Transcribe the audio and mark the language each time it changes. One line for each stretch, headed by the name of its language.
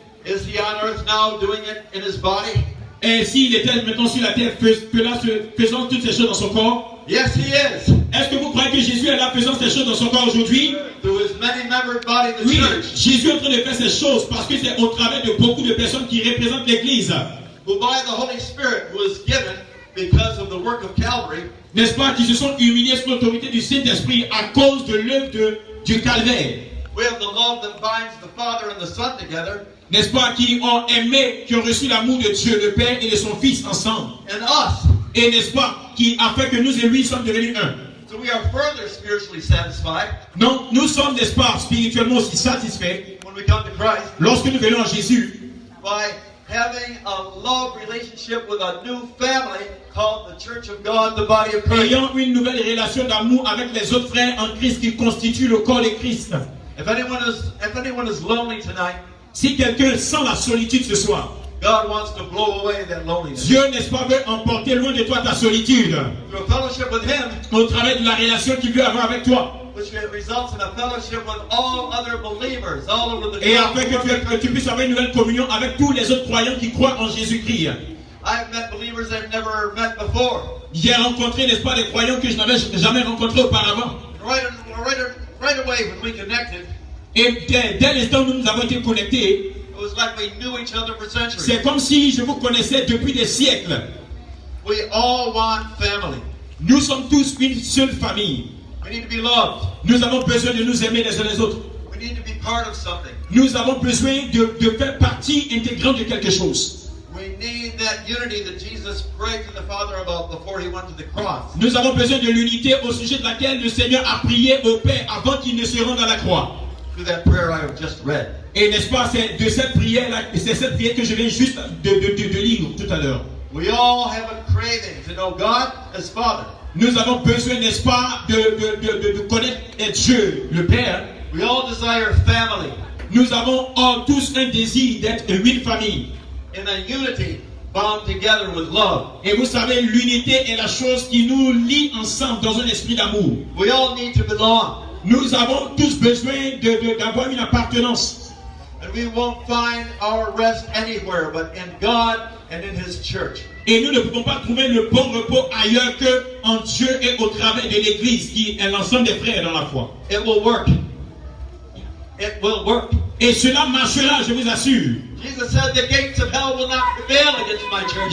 English: Is he on earth now doing it in his body?
French: Et s'il était maintenant sur la terre, faisant toutes ces choses dans son corps,
English: Yes, he is.
French: est-ce que vous croyez que Jésus est là faisant ces choses dans son corps aujourd'hui?
English: Through his many-membered body, the
French: Oui,
English: church,
French: Jésus est en train de faire ces choses parce que c'est au travers de beaucoup de personnes qui représentent l'Église,
English: who by the Holy Spirit who is given because of the work of Calvary,
French: n'est-ce pas, qui se sont humiliés sous l'autorité du Saint-Esprit à cause de l'œuvre du calvaire.
English: we have the love that binds the Father and the Son together,
French: N'est-ce pas, qui ont aimé, qui ont reçu l'amour de Dieu, le Père et de son Fils ensemble.
English: and us.
French: Et n'est-ce pas, qui a fait que nous et lui sommes devenus un.
English: So we are further spiritually satisfied
French: Donc, nous sommes, n'est-ce pas, spirituellement aussi satisfaits
English: when we come to Christ
French: lorsque nous venons à Jésus
English: by having a love relationship with a new family called the Church of God, the body of Christ.
French: ayant une nouvelle relation d'amour avec les autres frères en Christ qui constituent le corps de Christ.
English: If anyone is lonely tonight,
French: Si quelqu'un sent la solitude ce soir,
English: God wants to blow away that loneliness.
French: Dieu, n'est-ce pas, veut emporter loin de toi ta solitude
English: Through a fellowship with Him,
French: au travers de la relation qu'il veut avoir avec toi.
English: which results in a fellowship with all other believers all over the
French: Et afin
English: world.
French: que tu puisses avoir une nouvelle communion avec tous les autres croyants qui croient en Jésus-Christ.
English: I've met believers I've never met before.
French: J'ai rencontré, n'est-ce pas, des croyants que je n'avais jamais rencontrés auparavant.
English: Right away when we connected,
French: Et dès l'instant où nous avons été connectés,
English: it was like we knew each other for centuries.
French: c'est comme si je vous connaissais depuis des siècles.
English: We all want family.
French: Nous sommes tous une seule famille.
English: We need to be loved.
French: Nous avons besoin de nous aimer les uns les autres.
English: We need to be part of something.
French: Nous avons besoin de faire partie intégrante de quelque chose.
English: We need that unity that Jesus prayed to the Father about before He went to the cross.
French: Nous avons besoin de l'unité au sujet de laquelle le Seigneur a prié au Père avant qu'il ne se rende à la croix.
English: Through that prayer I have just read.
French: Et n'est-ce pas, c'est de cette prière-là, c'est cette prière que je viens juste de lire tout à l'heure.
English: We all have a craving to know God as Father.
French: Nous avons besoin, n'est-ce pas, de connaître Dieu, le Père.
English: We all desire family
French: Nous avons tous un désir d'être une famille.
English: in a unity bound together with love.
French: Et vous savez, l'unité est la chose qui nous lie ensemble dans un esprit d'amour.
English: We all need to belong.
French: Nous avons tous besoin d'avoir une appartenance.
English: And we won't find our rest anywhere but in God and in His church.
French: Et nous ne pouvons pas trouver le bon repos ailleurs que en Dieu et au travers de l'Église, qui est l'ensemble des frères dans la foi.
English: It will work. It will work.
French: Et cela marchera, je vous assure.
English: Jesus said the gates of hell will not prevail against my church.